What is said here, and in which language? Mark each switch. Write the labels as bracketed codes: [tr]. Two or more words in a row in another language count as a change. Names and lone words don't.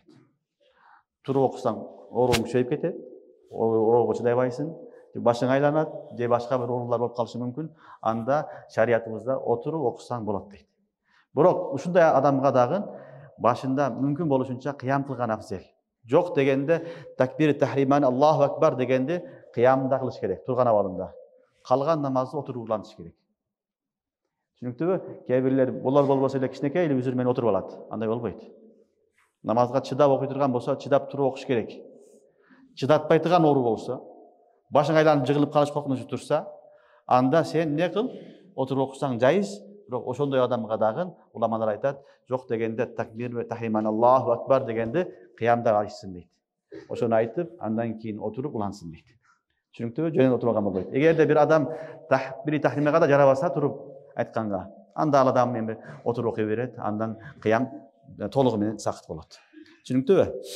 [ky] Туруп окусаң ооруң күчөйүп кетет. Ооруга чыдай албайсың. Башың айланат, же башка бир оорулар болуп калышы мүмкүн. Анда шариятыбызда отуруп окусаң болот дейт. Бирок ушундай адамга дагы башында мүмкүн болушунча кыям кылган афзел. Жок дегенде такбир тахриман [ar] الله أكبر [ky] дегенде кыямда кылыш керек, турган абалында. Калган намазды отуруп улантыш керек. Түшүнүктүбү? Кээ бирлер булар болбосо эле кичинекей эле үзүр менен отуруп алат. Андай болбойт. Намазга чыдап окуй турган болсо, чыдап туруп окуш керек. Чыдатпай турган оору болсо, башың айланып жыгылып калыш коркунучу турса, анда сен эмне кыл? Отуруп окусаң жайыз. Бирок ошондой адамга дагы уламалар айтат, жок дегенде такбир тахриман [ar] الله أكبر [ky] дегенде кыямда айтсын дейт. Ошону айтып, андан кийин отуруп улансын дейт. Түшүнүктүбү? Жөнүн отурган болбойт. Эгерде бир адам такбир тахримага да жарабаса туруп айтканга, анда ал адам эми отуруп окуй берет, андан кыям толугу менен сакыт болот. Түшүнүктүбү?